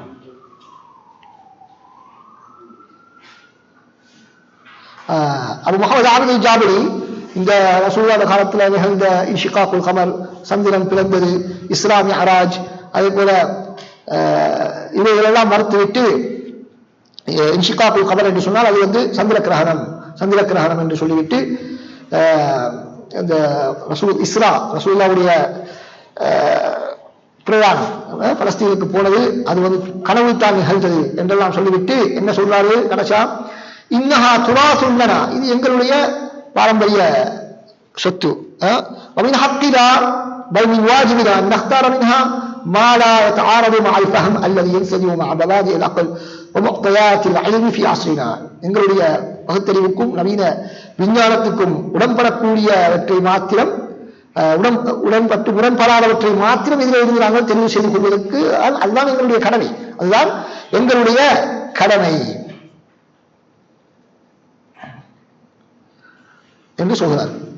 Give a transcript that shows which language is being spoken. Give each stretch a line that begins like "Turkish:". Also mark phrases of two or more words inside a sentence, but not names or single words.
Tamil: அபு முஹம்மது ஆபிதுல் ஜாபிரி இந்த ரசூலுல்லாஹ் காலத்தில் நிகழ்ந்த
Arabic: انشقاق القمر,
Tamil: சந்திரன் பிளந்தது, இஸ்ரா மிஅராஜ், அதே போல இவைகளெல்லாம் மறுத்துவிட்டு
Arabic: انشقاق القمر
Tamil: என்று சொன்னால் அது வந்து சந்திர கிரகணம் என்று சொல்லிவிட்டு இந்த ரசூலுல்லாஹ்வுடைய பிரயாணம் பலஸ்தீனுக்கு போனது அது வந்து கனவு தான் நிகழ்ந்தது என்றெல்லாம் சொல்லிவிட்டு என்ன சொல்றாரு கடைசா,
Arabic: إنها تراثنا,
Tamil: இது எங்களுடைய பாரம்பரிய சொத்து.
Arabic: ومن حقنا بل من واجبنا ان نختار منها ما لا يتعارض مع الفهم الذي ينسجم مع مبادئ العقل ومقتضيات العلم في عصرنا.
Tamil: எங்களுடைய பகுத்தறிவுக்கும் நவீன விஞ்ஞானத்துக்கும் உடன்படக்கூடியவற்றை மாத்திரம் முரண்படாதவற்றை மாத்திரம் இதில் இருந்து நாங்கள் தெரிவு செய்து கொள்வதற்கு அதுதான் எங்களுடைய கடமை, அதுதான் எங்களுடைய கடமை என்று சொல்கிறார்.